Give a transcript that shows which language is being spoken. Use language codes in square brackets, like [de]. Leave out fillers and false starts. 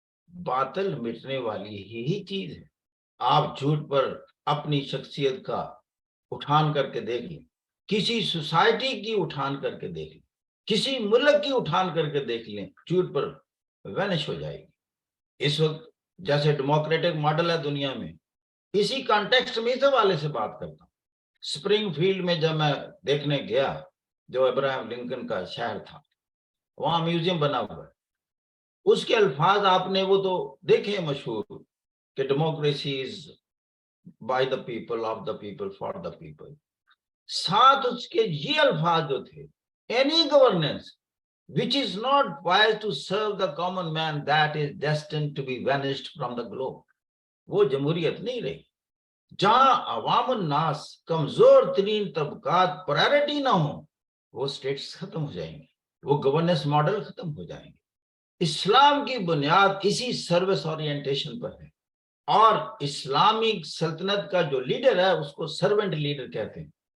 [ur] باطل مٹنے والی ہی چیز ہے. آپ جھوٹ پر اپنی شخصیت کا اٹھان کر کے دیکھ لیں, کسی سوسائٹی کی اٹھان کر کے دیکھ لیں, کسی ملک کی اٹھان کر کے دیکھ لیں, جھوٹ پر وینش ہو جائے گی. اس وقت جیسے ڈیموکریٹک ماڈل ہے دنیا میں, اسی کانٹیکسٹ میں اس حوالے سے بات کرتا ہوں. سپرنگ فیلڈ میں جب میں دیکھنے گیا جو ابراہیم لنکن کا شہر تھا, وہاں میوزیم بنا ہوا ہے. اس کے الفاظ آپ نے وہ تو دیکھے مشہور کہ [en] democracy is by the people, [ur] of the people, for the people. ساتھ اس کے یہ الفاظ جو تھے, [en] Any governance which is not wise to serve the common man that is destined to be vanished from the globe. [ur] وہ جمہوریت نہیں رہی. جہاں عوام الناس, کمزور ترین طبقات پرائرٹی نہ ہوں, وہ سٹیٹس ختم ہو جائیں گے, وہ گورننس ماڈل ختم ہو جائیں گے. اسلام کی بنیاد اسی سروس اورینٹیشن پر ہے, اور اسلامی سلطنت کا جو لیڈر ہے اس کو سرونٹ لیڈر کہتے ہیں.